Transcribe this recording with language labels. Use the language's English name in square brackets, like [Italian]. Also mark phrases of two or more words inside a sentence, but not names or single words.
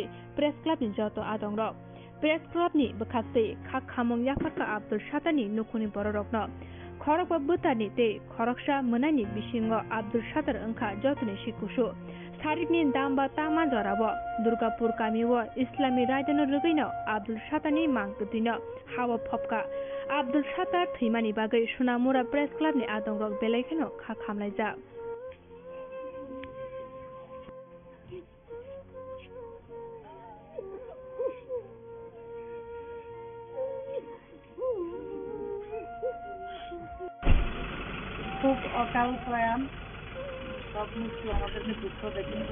[Kok Borok] Press Club ni joto adongrok Press Club ni bwkhasi khak khamong yafarka Abdul Sattarni nukuni bororokno khorok ba bwtani te khoroksa mwnani bisingo Abdul Sattar wngkha jotoni sikusu Sarikni damba tama jorabo Durgapur kamiwo Islami raidano rugino Abdul Sattarni mangkthino hawa phopka Abdul Sattar thimani bagai Sonamura Press Club ni adongrok belaikano khak khamlaijak [Bangla] খুব অকাল প্রয়াণ, সব মৃত্যু আমাদেরকে দুঃখ দেয়, কিন্তু